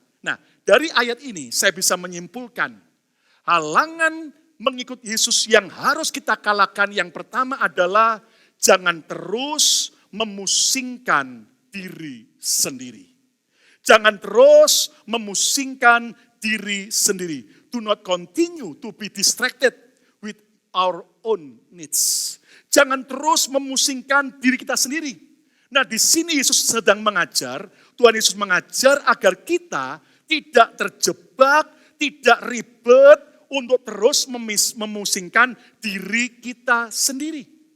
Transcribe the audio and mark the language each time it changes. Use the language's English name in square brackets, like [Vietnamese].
[Indonesian] Nah, dari ayat ini saya bisa menyimpulkan halangan mengikut Yesus yang harus kita kalahkan yang pertama adalah jangan terus memusingkan diri sendiri. Jangan terus memusingkan diri sendiri. [English] Do not continue to be distracted with our own needs. [Indonesian] Jangan terus memusingkan diri kita sendiri. Nah, di sini Yesus sedang mengajar, Tuhan Yesus mengajar agar kita tidak terjebak, tidak ribet untuk terus memusingkan diri kita sendiri.